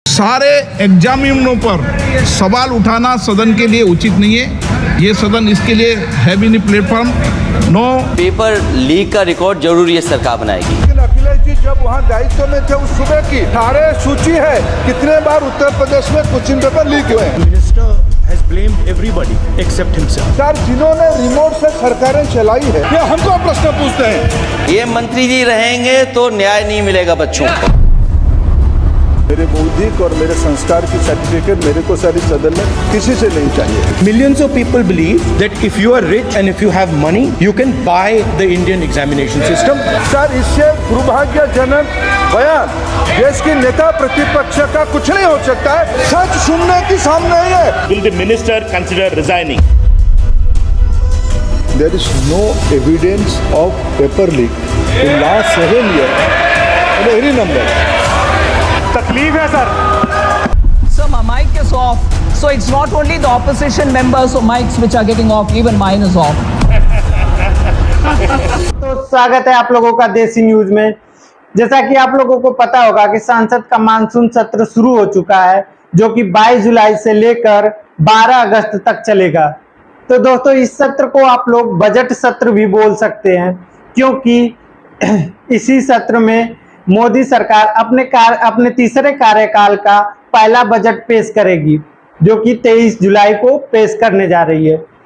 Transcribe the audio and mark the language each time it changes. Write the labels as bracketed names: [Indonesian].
[Hindi] सारे एग्जामिनरों पर सवाल उठाना सदन के लिए उचित नहीं है। ये सदन इसके लिए है भी नहीं प्लेटफॉर्म। [English] no [Hindi] पेपर लीक का रिकॉर्ड जरूर ये सरकार बनाएगी। लेकिन अखिलेश जी जब वहाँ दायित्व में थे उस सुबह की सारे सूची है कितने बार उत्तर प्रदेश में क्वेश्चन पेपर लीक हुए। [English] Minister has blamed everybody except himself. [Hindi] Sir जिन्होंने रिमोट से सरकारें चलाई है ये हमको प्रश्न पूछते हैं। ये मंत्री जी रहेंगे तो न्याय नहीं मिलेगा बच्चों को। मेरे बौद्धिक और मेरे संस्कार की सर्टिफिकेट मेरे को सारी सदन में किसी से नहीं चाहिए। [English] Millions of people believe that if you are rich and if you have money, you can buy the Indian examination system. [Hindi] Sir इससे दुर्भाग्यजनक बयान देश की नेता प्रतिपक्ष का कुछ नहीं हो सकता है। सच सुनने की सामने ही है। [English] Will the minister consider resigning? There is no evidence of paper leak in last 7 years in any number. [Hindi] तकलीफ है sir. [English] Sir, my mic is off. So it's not only the opposition members or mics which are getting off, even mine is off. [Hindi] तो स्वागत है आप लोगों का देसी news में। जैसा कि आप लोगों को पता होगा कि संसद का मानसून सत्र शुरू हो चुका है, जो कि 22 जुलाई से लेकर 12 अगस्त तक चलेगा। तो दोस्तों इस सत्र को आप लोग बजट सत्र भी बोल सकते हैं, क्योंकि इसी सत्र में मोदी सरकार अपने तीसरे कार्यकाल का पहला बजट पेश करेगी, जो कि 23 जुलाई को पेश करने जा रही है।